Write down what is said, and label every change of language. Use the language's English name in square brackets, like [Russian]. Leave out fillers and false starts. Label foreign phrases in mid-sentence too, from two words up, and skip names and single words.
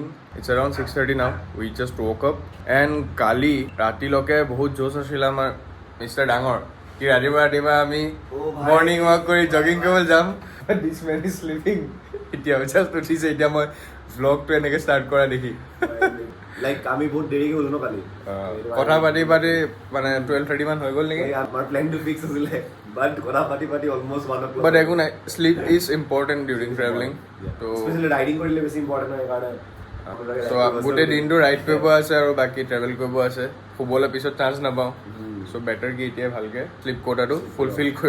[English] It's around 6:30 now. We just woke up. [Assamese] And কালি, ৰাতি লোকে বহুত জোশ আছিল আমাৰ Mr. Dangor. কি ৰাতিবা আমি [English] morning walk [Assamese] কৰি jogging কৰিবলৈ যাম. [English] But this man is sleeping. [Assamese] এতিয়া just উঠিছে এতিয়া মই vlog টো এনেকৈ start কৰা দেখি. Like আমি বহুত দেৰিকে হলো ন কালি কথা পাতি মানে 12:30 মান হৈ গ'ল নেকি আমাৰ [English] plan to fix [Assamese] আছিলে বাট কথা পাতি [English] almost 1 o'clock বাট [Assamese] একো নাই [English] sleep is important during traveling তো [Assamese] স্পেশালি ৰাইডিং কৰিলে বেছি ইম্পৰ্টেণ্ট হয় কাৰণে চ' গোটেই দিনটো ৰাইড কৰিব আছে আৰু বাকী ট্ৰেভেল কৰিব আছে শুবলৈ পিছত চান্স নাপাওঁ [English] so better [Assamese] কি এতিয়া ভালকৈ [English] sleep quotaটো [Assamese] ফুলফিল কৰি